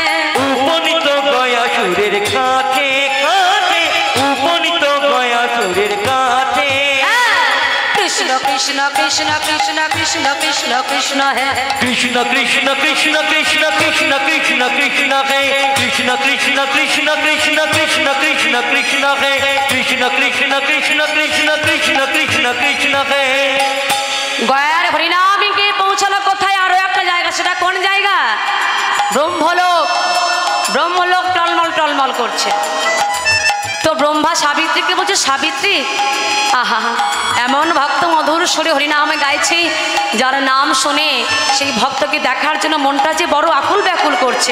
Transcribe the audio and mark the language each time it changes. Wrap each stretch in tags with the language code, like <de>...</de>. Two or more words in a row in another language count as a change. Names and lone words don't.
<bn>উপনীত গয়া সুরের কাছে কাছে, উপনীত গয়া সুরের কাছে। কৃষ্ণ কৃষ্ণ কৃষ্ণ কৃষ্ণ কৃষ্ণ কৃষ্ণ কৃষ্ণ হে কৃষ্ণ কৃষ্ণ কৃষ্ণ কৃষ্ণ কৃষ্ণ কৃষ্ণ কৃষ্ণ হে কৃষ্ণ कृष्ण कृष्ण कृष्ण कृष्ण कृष्ण कृष्ण कृष्ण है कृष्ण कृष्ण कृष्ण कृष्ण कृष्ण कृष्ण कृष्ण है। গয়ার হরিনামকে পৌঁছালো কোথায়? আরো একটা জায়গা, সেটা কোন জায়গা? ব্রহ্মলোক। ব্রহ্মলোক টলমল টলমল করছে। তো ব্রহ্মা সাবিত্রীকে বলছে, সাবিত্রী, আহা এমন ভক্ত মধুর সুরে হরিনামে গাইছে, যার নাম শুনে সেই ভক্তকে দেখার জন্য মনটা যে বড় আকুল ব্যাকুল করছে।</bn>